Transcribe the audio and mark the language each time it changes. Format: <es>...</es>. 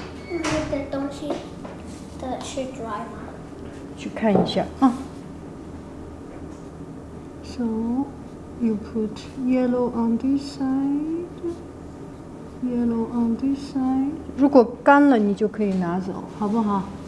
<zh>那个东西的是 dry 吗？去看一下啊。</zh> <en>So you put yellow on this side, yellow on this side.</en> <zh>如果干了，你就可以拿走，好不好？</zh>